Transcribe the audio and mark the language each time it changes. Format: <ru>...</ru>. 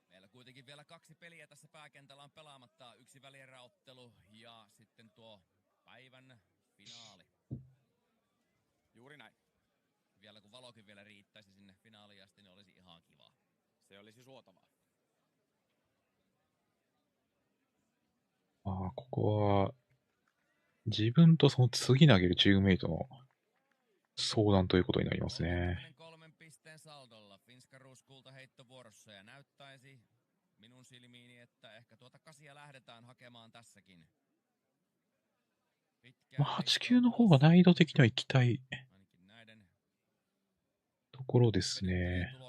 <fi>Kuitenkin vielä 2 peliä tässä pääkentällä on pelaamatta. 1 välieräottelu ja sitten tuo päivän finaali. Juuri näin. Vielä kun valokin vielä riittäisi sinne finaaliin asti, niin olisi ihan kiva. Se olisi suotavaa.</fi> <ja>ここは自分とその次投げるチームメイトの相談ということになりますね。</ja> <fi>3 pisteen saldolla. Finskaruus kultaheittovuorossa ja näyttäisi minun silmiini, että ehkä tuota Kasia lähdetään hakemaan tässäkin.</fi> <ja>8、9の方が難易度的には行きたいところですね。</ja>